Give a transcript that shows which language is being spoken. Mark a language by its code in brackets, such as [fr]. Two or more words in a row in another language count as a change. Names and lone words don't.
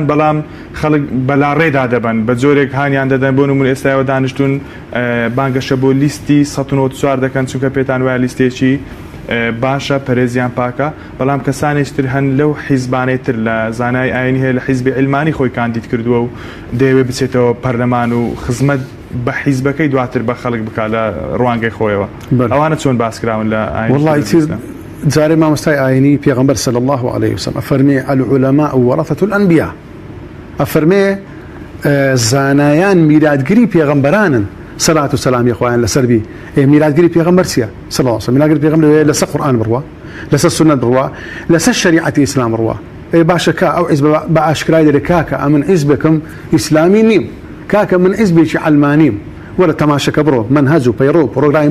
[ckb] بەڵام خەڵک بەلا ڕێدا دەبن بە جۆرێک هانیان دەدەن بۆ نمونە ئێستاەوە دانیشتون بانگەشە بۆ لیستی 194 دەکەن چونکە پێتان وایە لیستێکی باشە پەرێزیان پاکە بەڵام کەسانێکتر هەن لەو حیزبانەی تر لە زانای ئاینی هەیە لە حیزبی علمانی خۆی کاندید کردووە و دەیەوێت بچێتەوە پەرلەمان و خزمەت بە حیزبەکەی دواتر بە خەڵک بک لە ڕوانگەی خۆیەوە ئەوانە چۆن باسکراون لە والله جاري ما مستای ئاینی پێغەمبەر [ar] صلی الله عليه وسلم [ckb] ئەفەرمێ [ar] العلماء ورثة الأنبياء [ckb] ئەفەرمێ زانایان میراتگری پێغەمبەرانن [ar] صلاة و سلام [ckb] خوایان لەسەر بی میراتگری پێغەمبەر چییە [ar] صلی الله عليه وسلم [ckb] میراتگری پێغەمبەر لەسەر قورآن بڕوا لەسەر سنت بڕوا لەسەر شریعەتی ئیسلام بڕوا باشە کا ئەو حیزب بە ئاشکرای دەرێ کاکە ئەمن حیزبێکم ئیسلامی نیم کاکە من حیزبێکی علمانیم وەرە تەماشەکە بڕۆ منهەج و پەیڕۆ و پرۆگرامی